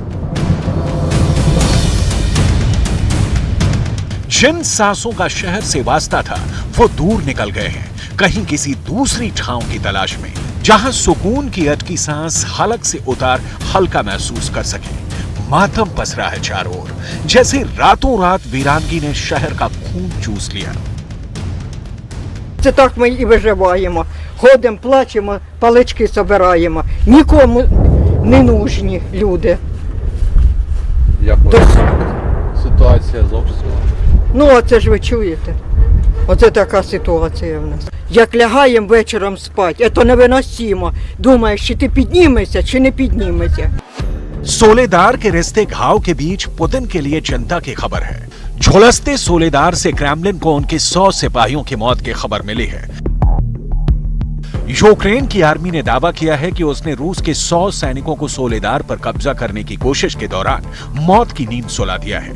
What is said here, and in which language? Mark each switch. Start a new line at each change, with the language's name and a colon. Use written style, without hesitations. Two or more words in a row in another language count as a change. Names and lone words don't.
Hindi: जिन सांसों का शहर से वास्ता था वो दूर निकल गए हैं, कहीं किसी दूसरी ठाव की तलाश में, जहां सुकून की अटकी सांस हलक से उतार हल्का महसूस कर सके। मातम पसरा है चारों ओर, जैसे रातों रात वीरानगी ने शहर का खून चूस लिया।
Ukrainian: Це так ми і виживаємо. Ходимо, плачемо, палички збираємо. Нікому не нужні люди. Як ситуація з обстрілом? Ну, оце ж ви чуєте. Оце така ситуація в нас. Як лягаємо вечором спати, це невиносимо. Думаєш, чи ти піднімешся, чи не піднімешся.
Hindi: सोलेदार के रिश्ते घाव के बीच पुतिन के लिए चिंता की खबर है। झुलसते सोलेदार से क्रेमलिन को उनके 100 सिपाहियों की मौत की खबर मिली है। यूक्रेन की आर्मी ने दावा किया है कि उसने रूस के 100 सैनिकों को सोलेदार पर कब्जा करने की कोशिश के दौरान मौत की नींद सुला दिया है।